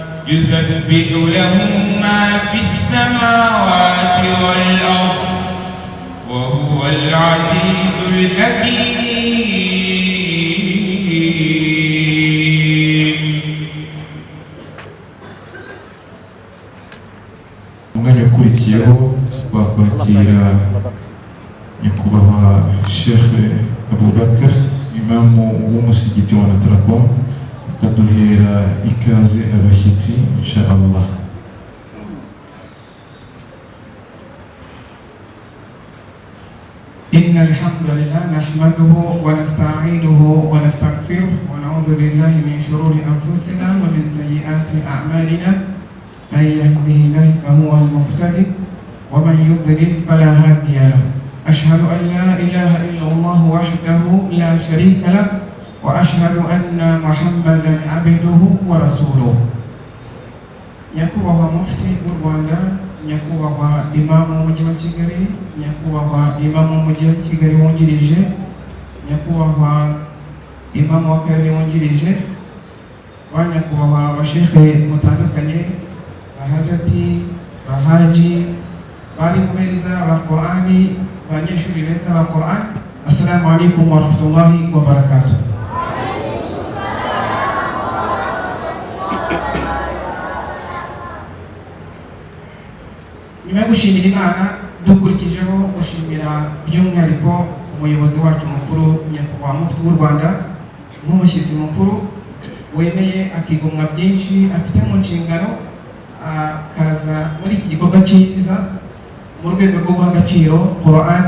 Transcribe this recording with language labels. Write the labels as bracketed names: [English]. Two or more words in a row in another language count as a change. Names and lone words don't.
[Arabic] يسبح له ما في السماوات والأرض وهو العزيز الحكيم. [Kinyarwanda] umwanya ukurikiyeho twakwakira nyakubahwa Sheikh Abubakar imamu w'umusigiti wa Natracom akaduhera ikaze abashyitsi [Arabic] إن شاء الله. إن الحمد لله نحمده ونستعينه ونستغفره ونعوذ بالله من شرور أنفسنا ومن سيئات أعمالنا من يهده الله فهو المهتدي ومن يضلل فلا هادي له. أشهد أن لا إله إلا الله وحده لا شريك له وأشهد أن محمدا عبده ورسوله. [Kinyarwanda] nyakubahwa mufti w'u Rwanda, nyakubahwa imamu w'umujyi wa Kigali, nyakubahwa imamu w'umujyi wa Kigali wungirije, nyakubahwa imamu w'akarere wungirije, ba nyakubahwa abashekhe mutandukanye, bahajati, bahaji, bari ku meza ba Qur'ani, abanyeshuri beza ba Qur'ani. [Arabic] السلام عليكم ورحمة الله وبركاته. [Kinyarwanda] nyuma yo gushimira Imana dukurikijeho gushimira by'umwihariko umuyobozi wacu mukuru nyakubahwa mufti w'u Rwanda nk'umushyitsi mukuru wemeye akigomwa byinshi afite mu nshingano akaza muri iki gikorwa cyiza mu rwego rwo guha agaciro Qur'an.